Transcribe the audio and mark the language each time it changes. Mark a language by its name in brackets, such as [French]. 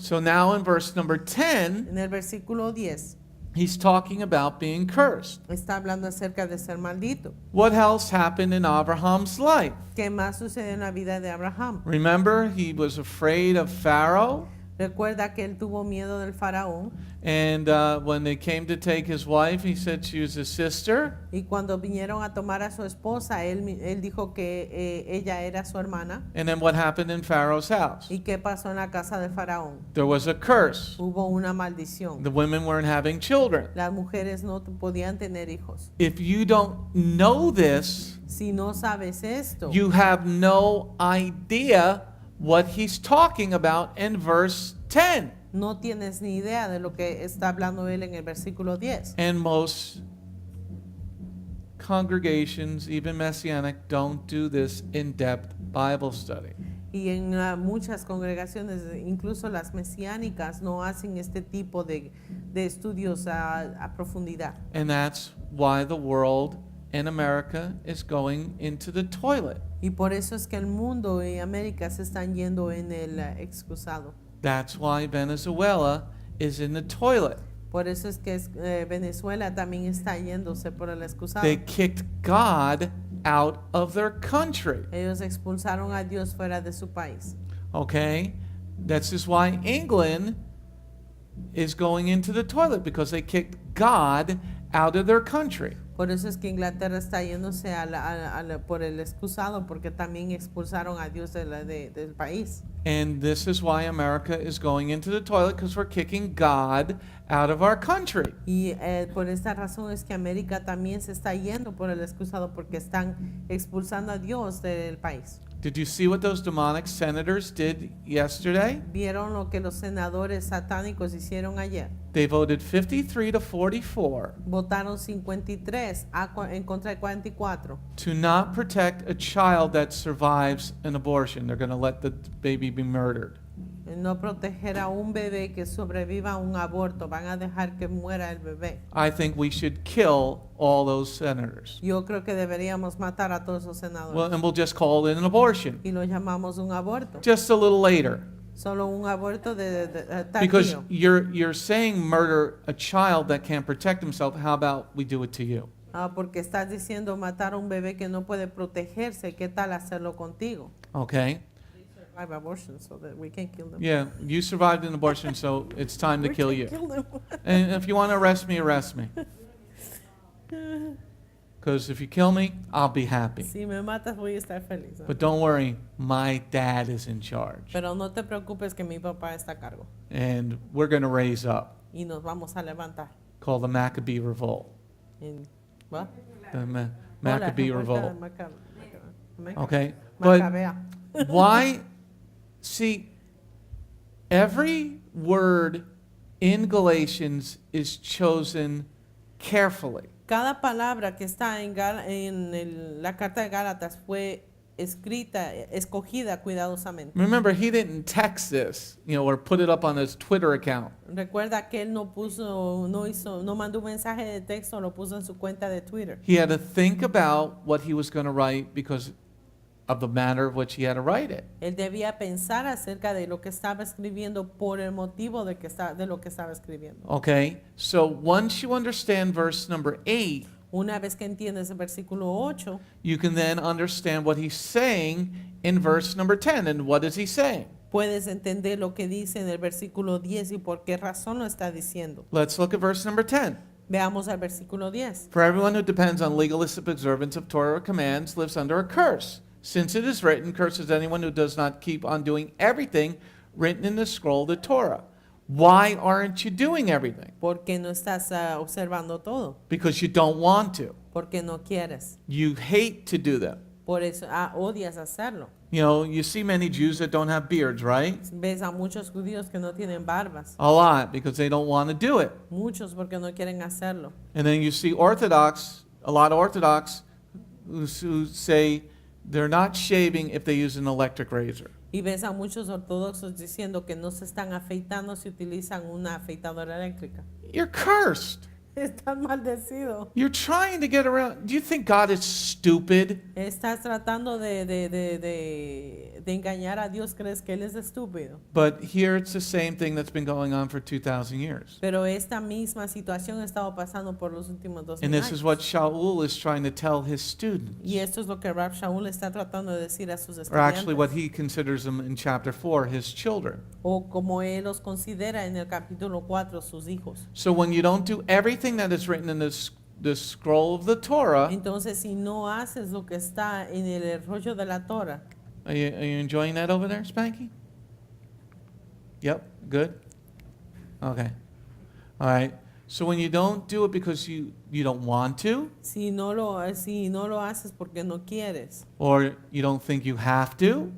[English] So now in verse number 10, [Spanish] En el versículo 10 [English] he's talking about being cursed. [Spanish] está hablando acerca de ser maldito. [English] What else happened in Abraham's life? [Spanish] ¿Qué más sucede en la vida de Abraham? [English] Remember, he was afraid of Pharaoh, [Spanish] Recuerda que él tuvo miedo del faraón [English] and when they came to take his wife, he said she was his sister. [Spanish] y cuando vinieron a tomar a su esposa, él dijo que ella era su hermana. [English] And then what happened in Pharaoh's house? [Spanish] ¿Y qué pasó en la casa del faraón? [English] There was a curse. [Spanish] Hubo una maldición. [English] The women weren't having children. [Spanish] Las mujeres no podían tener hijos. [English] If you don't know this, [Spanish] Si no sabes esto, [English] you have no idea what he's talking about in verse 10. [Spanish] no tienes ni idea de lo que está hablando él en el versículo 10. [English] And most congregations, even Messianic, don't do this in-depth Bible study. [Spanish] Y en muchas congregaciones, incluso las mesiánicas, no hacen este tipo de estudios a profundidad. [English] And that's why the world in America is going into the toilet. [Spanish] Y por eso es que el mundo y América se están yendo en el excusado. [English] That's why Venezuela is in the toilet. [Spanish] Por eso es que Venezuela también está yéndose por el excusado. [English] They kicked God out of their country. [Spanish] Ellos expulsaron a Dios fuera de su país. [English] Okay? That's just why England is going into the toilet, because they kicked God out of their country. [Spanish] Por eso es que Inglaterra está yéndose por el excusado, porque también expulsaron a Dios del país. [English] And this is why America is going into the toilet, because we're kicking God out of our country. [Spanish] Y por esta razón es que América también se está yendo por el excusado, porque están expulsando a Dios del país. [English] Did you see what those demonic senators did yesterday? [Spanish] ¿Vieron lo que los senadores satánicos hicieron ayer? [English] They voted 53 to 44 [Spanish] Votaron 53 en contra de 44 [English] to not protect a child that survives an abortion. They're going to let the baby be murdered. [Spanish] no proteger a un bebé que sobreviva a un aborto. Van a dejar que muera el bebé. [English] I think we should kill all those senators. [Spanish] Yo creo que deberíamos matar a todos los senadores. [English] Well, and we'll just call it an abortion. [Spanish] Y lo llamamos un aborto. [English] Just a little later. [Spanish] Solo un aborto de [English] Because [Spanish] tardío. [English] you're saying murder a child that can't protect himself. How about we do it to you? [Spanish] Porque estás diciendo matar a un bebé que no puede protegerse. ¿Qué tal hacerlo contigo? [English] Okay? Survive abortion so that we can kill them. Yeah, you survived an abortion, so it's time to We kill can you. kill them. And if you want to arrest me, arrest me. Because if you kill me, I'll be happy. [Spanish] Si me matas voy a estar feliz. [English] But don't worry, my dad is in charge. [Spanish] Pero no te preocupes que mi papá está a cargo. [English] And we're going to raise up, [Spanish] Y nos vamos a levantar. [English] called the Maccabee Revolt. [Spanish] ¿Va? [English] The Maccabee [Spanish] Hola, [English] Revolt. [Spanish] Maca- [English] Okay? But [Spanish] Macabea. [English] why? See, every word in Galatians is chosen carefully. [Spanish] Cada palabra que está en la carta de Gálatas fue escogida cuidadosamente. [English] Remember, he didn't text this, or put it up on his Twitter account. [Spanish] Recuerda que él no mandó un mensaje de texto, lo puso en su cuenta de Twitter. [English] He had to think about what he was going to write, because of the matter of which he had to write it. [Spanish] Él debía pensar acerca de lo que estaba escribiendo por el motivo de lo que estaba escribiendo. [English] Okay, so once you understand verse number 8, [Spanish] Una vez que entiendes el versículo 8, [English] you can then understand what he's saying in verse number 10. And what is he saying? [Spanish] puedes entender lo que dice en el versículo 10 y por qué razón lo está diciendo. [English] Let's look at verse number 10. [Spanish] Veamos al versículo 10. [English] For everyone who depends on legalistic observance of Torah commands lives under a curse. Since it is written, curses anyone who does not keep on doing everything written in the scroll of the Torah. Why aren't you doing everything? [Spanish] ¿Por qué no estás observando todo? [English] Because you don't want to. [Spanish] Porque no quieres. [English] You hate to do them. [Spanish] Por eso odias hacerlo. [English] You know, you see many Jews that don't have beards, right? [Spanish] Ves a muchos judíos que no tienen barbas. [English] A lot, because they don't want to do it. [Spanish] Muchos porque no quieren hacerlo. [English] And then you see a lot of Orthodox who say they're not shaving if they use an electric razor. [Spanish] Y ves a muchos ortodoxos diciendo que no se están afeitando si utilizan una afeitadora eléctrica. [English] You're cursed. [Spanish] Estás maldecido. [English] You're trying to get around. Do you think God is stupid? [Spanish] Estás tratando de engañar a Dios. ¿Crees que Él es estúpido? [English] But here it's the same thing that's been going on for 2,000 years. [Spanish] Pero esta misma situación ha estado pasando por los últimos 2000 [English] And this [Spanish] años. [English] is what Shaul is trying to tell his students. [Spanish] Y esto es lo que Rab Shaul está tratando de decir a sus [English] Or actually what [Spanish] estudiantes. [English] he considers them in chapter 4, his children. [Spanish] O como Él los considera en el capítulo 4, sus hijos. [English] So when you don't do everything that is written in the scroll of the Torah, [Spanish] Entonces, si no haces lo que está en el rollo de la Torah, [English] are you enjoying that over there, Spanky? Yep, good. Okay. All right. So when you don't do it because you don't want to, [Spanish] si no lo haces porque no quieres, [English] or you don't think you have to,